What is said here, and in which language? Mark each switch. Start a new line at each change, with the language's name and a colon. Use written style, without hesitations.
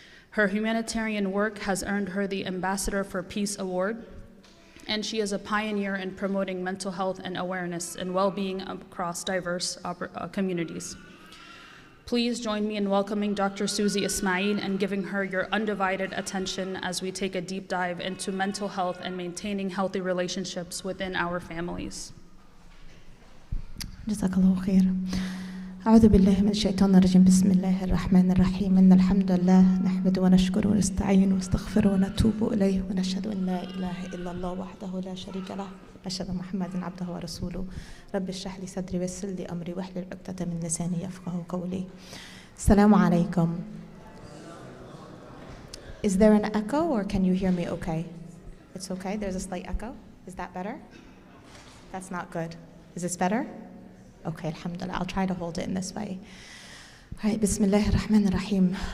English: Her humanitarian work has earned her the Ambassador for Peace Award, and she is a pioneer in promoting mental health and awareness and well-being across diverse communities. Please join me in welcoming Dr. Suzy Ismail and giving her your undivided attention as we take a deep dive into mental health and maintaining healthy relationships within our families.
Arabic: جزاك الله خير. أعوذ بالله من الشيطان الرجيم. بسم الله الرحمن الرحيم. إن الحمد لله نحمده ونشكره ونستعين ونستغفره ونتوب إليه ونشهد أن لا إله إلا الله وحده لا شريك له أشهد أن محمدا عبده ورسوله. رب اشرح لي صدري ويسر لي أمري واحلل عقدة من لساني يفقهوا قولي. السلام عليكم.
English: Is there an echo or can you hear me okay? It's okay, there's a slight echo. Is that better? That's not good. Is this better? Okay, alhamdulillah, I'll try to hold it in this way. All right, Bismillah ar-Rahman ar-Rahim.